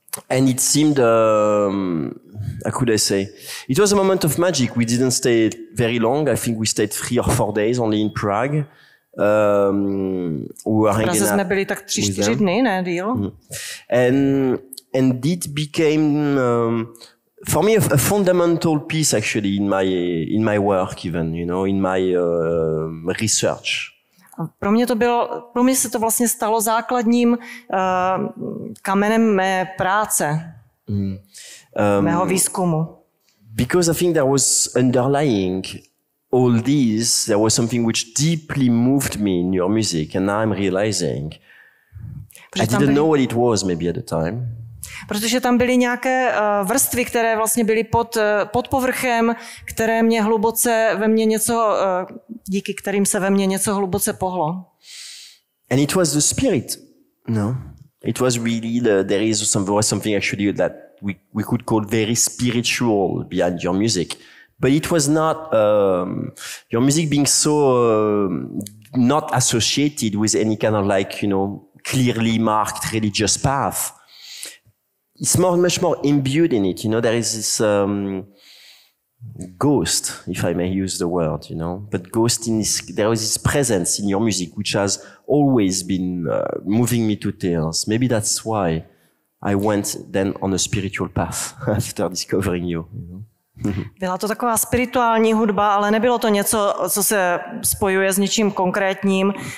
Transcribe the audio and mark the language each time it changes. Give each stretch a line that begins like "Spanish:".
English: And it seemed, how could I say? It was a moment of magic. We didn't stay very long. I think we stayed 3 or 4 days only in Prague.
Czech: V Praze jsme byli tak 3-4 dny, ne díl?
English: And it became, for me, a fundamental piece actually in my work even, you know, in my research.
Czech: Pro mě se to vlastně stalo základním kamenem mé práce, mého výzkumu.
English: Because I think there was underlying all this, there was something which deeply moved me in your music, and now I'm realizing I didn't know what it was maybe at the time.
Czech: Protože tam byly nějaké vrstvy, které vlastně byly pod povrchem, které mě hluboce ve mně něco, díky kterým se ve mně něco hluboce pohlo.
English: And it was the spirit, no? It was really there was something actually that we could call very spiritual behind your music, but it was not your music being so not associated with any kind of like, you know, clearly marked religious path. It's much more imbued in it, you know. There is this ghost, if I may use the word, you know. But there is this presence in your music which has always been moving me to tears. Maybe that's why I went then on a spiritual path after discovering you. You know?
Czech: Byla to taková spirituální hudba, ale nebylo to něco, co se spojuje s něčím konkrétním.